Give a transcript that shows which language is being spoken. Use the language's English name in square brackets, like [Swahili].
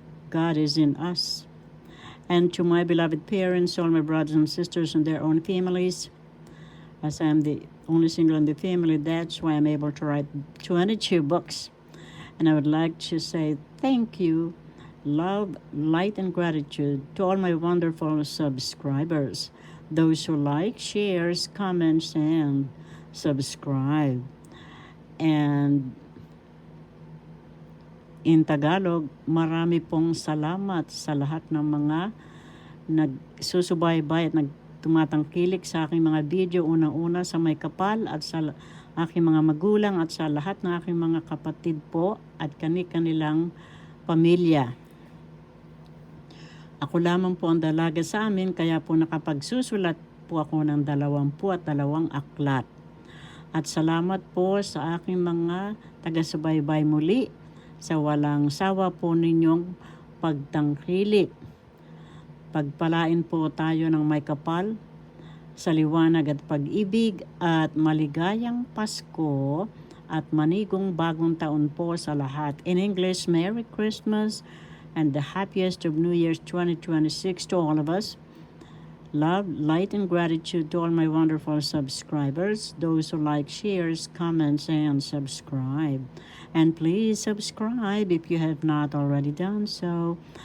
[English] God is in us. And to my beloved parents, all my brothers and sisters and their own families, as I am the only single in the family, that's why I'm able to write 22 books. And I would like to say thank you, love, light, and gratitude to all my wonderful subscribers, those who like, shares, comments, and subscribe. And in Tagalog, [Filipino] marami pong salamat sa lahat ng mga nagsusubaybay at tumatangkilik sa aking mga video, unang-una sa may kapal at sa aking mga magulang at sa lahat ng aking mga kapatid po at kanilang pamilya. Ako lamang po ang dalaga sa amin, kaya po nakapagsusulat po ako ng 22 aklat. At salamat po sa aking mga taga-subaybay muli sa walang sawa po ninyong pagtangkilik. Pagpalain po tayo ng may kapal sa liwanag at pag-ibig at maligayang Pasko at manigong bagong taon po sa lahat. [English] In English, Merry Christmas and the happiest of New Year's 2026 to all of us. Love, light, and gratitude to all my wonderful subscribers, those who like, shares, comments, and subscribe. And please subscribe if you have not already done so.